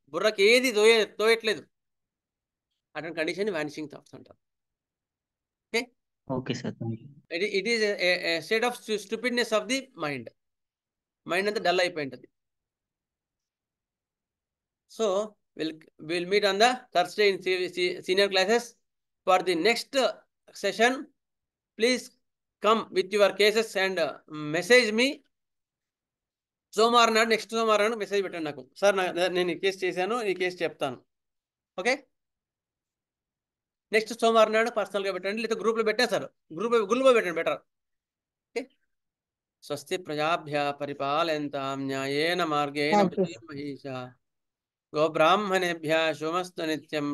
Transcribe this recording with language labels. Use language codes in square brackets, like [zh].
[te] బుర్రకి ఏది తోయట్లేదు అటువంటి condition vanishing thoughts అంటారు. [en] Okay, okay sir. It is state of stupidness of the mind. [te] Mind అంతా dull అయిపోయి ఉంటుంది. [en] So we'll meet on the Thursday in senior classes. For the next session, please come with your cases and message me. [te] సోమవారం నాడు, next సోమవారం నాడు message పెట్టండి నాకు, sir నేను ఈ కేసు చేశాను, ఈ కేసు చెప్తాను. ఓకే, నెక్స్ట్ సోమవారం నాడు పర్సనల్గా పెట్టండి, లేదా గ్రూప్లో పెట్టేశారు, గ్రూప్లో పెట్టండి బెటర్. [en] okay, [sa] స్వస్తి ప్రజాభ్య పరిపాలయంతాం న్యాయేన మార్గేణ మహీషా గోబ్రాహ్మణేభ్యः శుభమస్తు నిత్యం.